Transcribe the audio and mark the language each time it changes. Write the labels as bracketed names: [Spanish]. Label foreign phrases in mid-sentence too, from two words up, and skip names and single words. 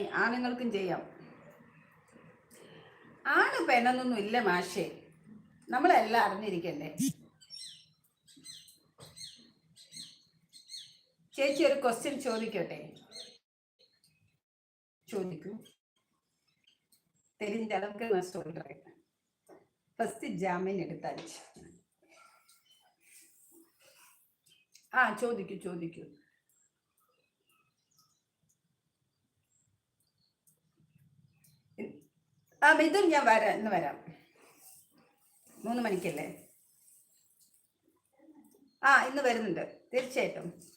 [Malayalam] ആണുങ്ങൾക്കും ചെയ്യാം. ആണ് പെണ്ണൊന്നും ഇല്ല മാഷേ, നമ്മളെല്ലാം അറിഞ്ഞിരിക്കണ്ടേ. ചേച്ചി ഒരു ക്വസ്റ്റ്യൻ ചോദിക്കട്ടെ? ചോദിക്കൂ. [Tamil] தெரிஞ்ச அளவுக்கு நான் சொல்றேன். ஃபர்ஸ்ட் ஜாமீன் எடுத்தாச்சு. [Malayalam] ചോദിക്കൂ. മിഥുൻ, ഞാൻ ഇന്ന് വരാം. 3 മണിക്കല്ലേ? ഇന്ന് വരുന്നുണ്ട് തീർച്ചയായിട്ടും.